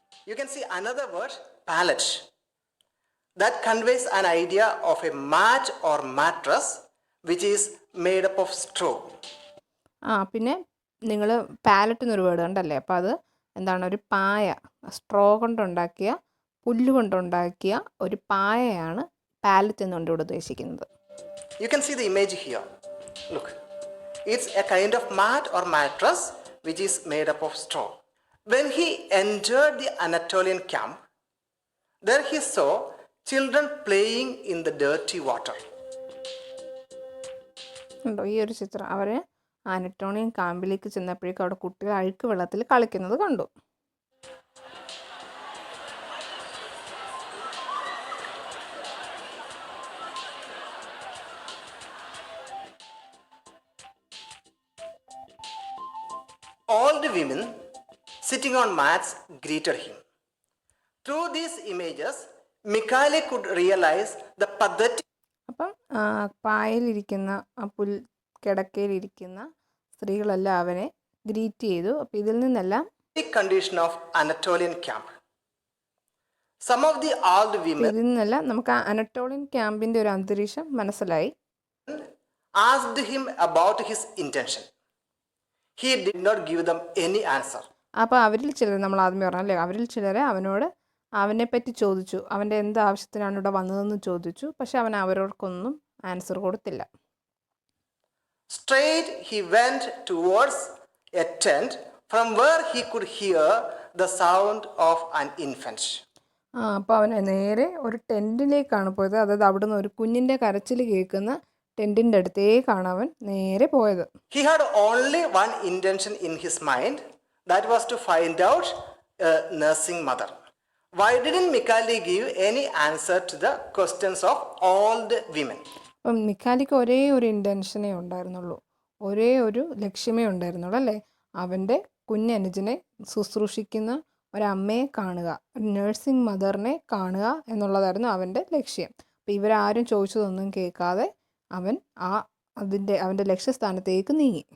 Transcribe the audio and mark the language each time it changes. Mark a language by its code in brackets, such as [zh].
[en] You can see another word, pallet, that conveys an idea of a mat or mattress which is made up of straw. [ml] പിന്നെ നിങ്ങൾ palette എന്നൊരു word കണ്ടല്ലേ, അപ്പോൾ അത് എന്താണ്, ഒരു പായ, സ്ട്രോ കൊണ്ടുണ്ടാക്കിയ, പുല്ല് കൊണ്ടുണ്ടാക്കിയ ഒരു പായയാണ് പാലറ്റ് എന്നുകൊണ്ട് ഇവിടെ ഉദ്ദേശിക്കുന്നത്. [en] You can see the image here. Look, it's a kind of mat or mattress which is made up of straw. When he entered the Anatolian camp, there he saw children playing in the dirty water. [ml] ഉണ്ടോ ഈ ഒരു ചിത്രം? അവർ അനറ്റോണിയൻ ക്യാമ്പിലേക്ക് ചെന്നപ്പോഴേക്കും അവിടെ കുട്ടികൾ അഴുക്ക് വെള്ളത്തിൽ കളിക്കുന്നത് കണ്ടു. [en] All the women sitting on mats greeted him. Through these images, Michale could realize the pathetic. [ml] അപ്പം പായലിരിക്കുന്ന, ആ കിടക്കയിലിരിക്കുന്ന സ്ത്രീകളെല്ലാം അവനെ ഗ്രീറ്റ് ചെയ്തു. അപ്പോൾ ഇതിൽ നിന്നെല്ലാം [en] condition of Anatolian camp. Some of the old women [ml] ഇതിൽ നിന്നെല്ലാം നമുക്ക് ആ അനറ്റോളിയൻ ക്യാമ്പിൻ്റെ ഒരു അന്തരീക്ഷം മനസ്സിലായി. [en] asked him about his intention. He did not give them any answer. [ml] അപ്പോൾ അവരിൽ ചിലർ, നമ്മൾ ആദ്യമേ പറഞ്ഞല്ലേ, അവരിൽ ചിലരെ അവനോട് അവനെപ്പറ്റി ചോദിച്ചു, അവൻ്റെ എന്ത് ആവശ്യത്തിനാണ് ഇവിടെ വന്നതെന്ന് ചോദിച്ചു. പക്ഷെ അവൻ അവരോടൊന്നും ആൻസർ കൊടുത്തില്ല. [en] Straight he went towards a tent from where he could hear the sound of an infant. [ml] അപ്പോൾ അവൻ നേരെ ഒരു ടെൻറ്റിലേക്കാണ് പോയത്. അതായത് അവിടുന്ന് ഒരു കുഞ്ഞിൻ്റെ കരച്ചിൽ കേൾക്കുന്ന ടെൻറ്റിൻ്റെ അടുത്തേക്കാണ് അവൻ നേരെ പോയത്. [en] He had only one intention in his mind, that was to find out a nursing mother. Why didn't Mikhali give any answer to the questions of all the women? [ml] അപ്പം മിഖാലിക്ക് ഒരേ ഒരു ഇൻറ്റൻഷനേ ഉണ്ടായിരുന്നുള്ളൂ, ഒരേ ഒരു ലക്ഷ്യമേ ഉണ്ടായിരുന്നുള്ളൂ അല്ലേ? അവൻ്റെ കുഞ്ഞനുജനെ ശുശ്രൂഷിക്കുന്ന ഒരമ്മയെ കാണുക, ഒരു നഴ്സിംഗ് മദറിനെ കാണുക എന്നുള്ളതായിരുന്നു അവൻ്റെ ലക്ഷ്യം. അപ്പോൾ ഇവരാരും ചോദിച്ചതൊന്നും കേൾക്കാതെ അവൻ അവൻ്റെ ലക്ഷ്യസ്ഥാനത്തേക്ക് നീങ്ങി.